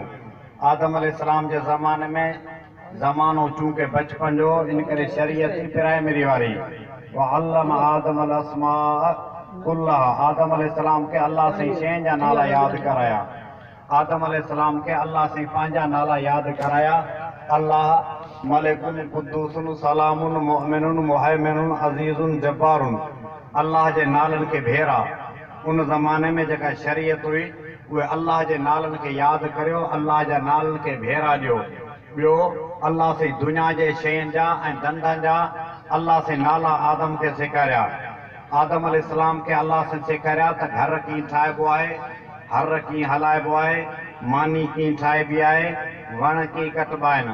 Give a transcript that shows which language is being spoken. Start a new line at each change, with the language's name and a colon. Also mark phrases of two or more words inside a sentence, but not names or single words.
Sindhi: आदम अलैहिस्सलाम जे ज़माने में ज़मानो चूंकि बचपन जो, इन करे शरीयत ई प्राइमरी वारी।
Arabic: وعلم آدم الأسماء كلها,
Sindhi: आदम अलैहिस्सलाम खे अल्लाह साईं शयुनि जा नाला यादि कराया। आदम अलैहिस्सलाम खे अल्लाह साईं पंहिंजा नाला यादि कराया।
Arabic: الله ملكٌ قدوسٌ سلامٌ مؤمنٌ مهيمنٌ عزيزٌ جبارٌ,
Sindhi: अल्लाह जे नालनि खे भेरा। उन ज़माने में जेका शरीयत हुई उहे अल्लाह जे नालनि खे यादि करियो, अल्लाह जा नालनि खे भेरा ॾियो। ॿियो अल्लाह साईं दुनिया जे शयुनि जा ऐं धंधनि जा अल्लाह साईं नाला आदम खे सेखारिया। आदम अलैहिस्सलाम खे अल्लाह साईं सेखारिया त घर कीअं ठाहिबो आहे, हर कीअं हलाइबो आहे, मानी कीअं ठाहिबी आहे, वण कीअं कटबा आहिनि।